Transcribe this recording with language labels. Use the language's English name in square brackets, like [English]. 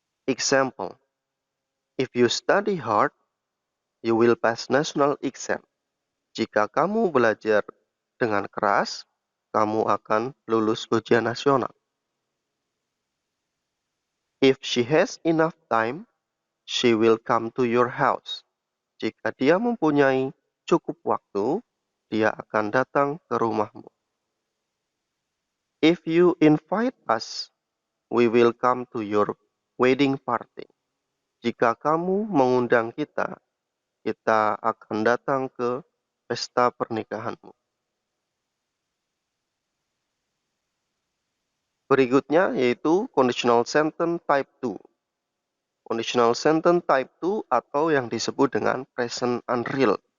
[English] Example, if you study hard, you will pass national exam. [Indonesian] Jika kamu belajar dengan keras, kamu akan lulus ujian nasional. [English] If she has enough time, she will come to your house. [Indonesian] Jika dia mempunyai cukup waktu, dia akan datang ke rumahmu. [English] If you invite us, we will come to your wedding party. [Indonesian] Jika kamu mengundang kita, kita akan datang ke pesta pernikahanmu. Berikutnya yaitu conditional sentence type 2. Conditional sentence type 2 atau yang disebut dengan present unreal.